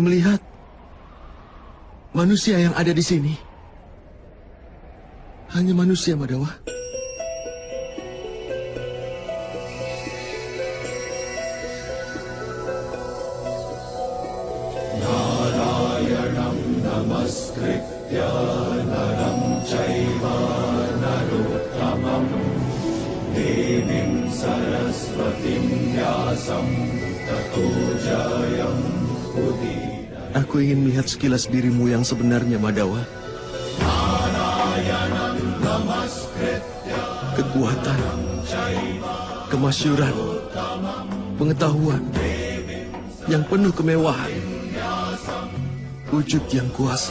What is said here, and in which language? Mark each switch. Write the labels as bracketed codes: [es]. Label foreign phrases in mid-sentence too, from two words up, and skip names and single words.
[id] melihat manusia yang ada di sini hanya manusia, Madhawa. [sa] नारायणं नमस्कृत्य नरं चैव नरोत्तमम् देवीं सरस्वतीं व्यासं ततो जयम् उदीर. [id] Aku ingin melihat sekilas dirimu yang sebenarnya, Madhawa. Kekuatan, kemasyuran, pengetahuan yang penuh kemewahan, wujud yang kuasa.